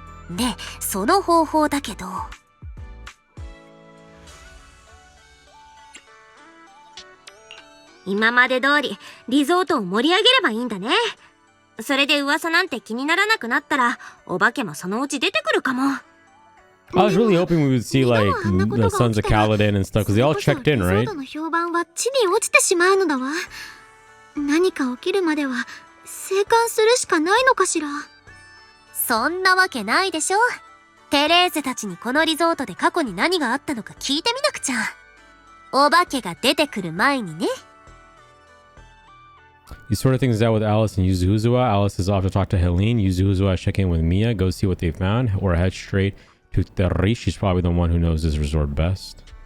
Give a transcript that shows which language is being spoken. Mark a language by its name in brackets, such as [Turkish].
[Japanese] でその方法だけど今まで通りリゾートを盛り上げればいいんだね。それで噂なんて気にならなくなったらお化けもそのうち出てくるかも。 [English] I was really hoping we would see like the Sons of Calydon and stuff because they all checked in, right? [Japanese] リゾートの評判は地に落ちてしまうのだわ。何か起きるまでは静観するしかないのかしら。そんなわけないでしょ。テレーゼたちにこのリゾートで過去に何があったのか聞いてみなくちゃ。お化けが出てくる前にね。 [English] You sort of things out with Alice and Yuzuhuzua. Alice is off to talk to Helene. Yuzuhuzua is checking in with Mia, go see what they found, or head straight to Terri. She's probably the one who knows this resort best.